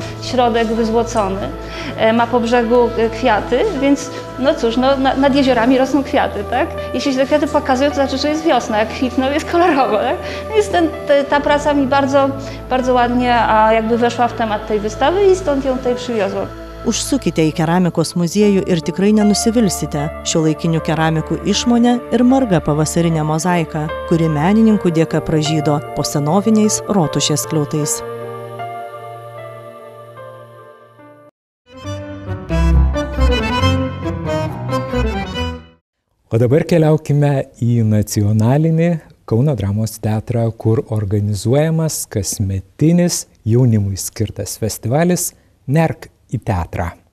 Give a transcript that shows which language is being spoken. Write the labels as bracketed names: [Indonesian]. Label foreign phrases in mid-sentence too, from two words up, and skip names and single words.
[Polish] Środek wyzłocony, ma po brzegu kwiaty, więc no cóż, no, nad jeziorami rosną kwiaty, tak? Jeśli się te kwiaty pokazują, to znaczy, że jest wiosna, jak kwitną, jest kolorowo, tak? Więc ta praca mi bardzo, bardzo ładnie jakby weszła w temat tej wystawy i stąd ją tutaj przywiozłam. [Lithuanian] Užsukite į keramikos muziejų ir tikrai nenusivilsite šiuolaikinių keramikų išmonę ir marga pavasarinė mozaika, kuri menininkų dėka pražydo po senoviniais rotušės skliautais. O dabar keliaukime į nacionalinį Kauno dramos teatrą, kur organizuojamas kasmetinis jaunimui skirtas festivalis Nerk į teatrą.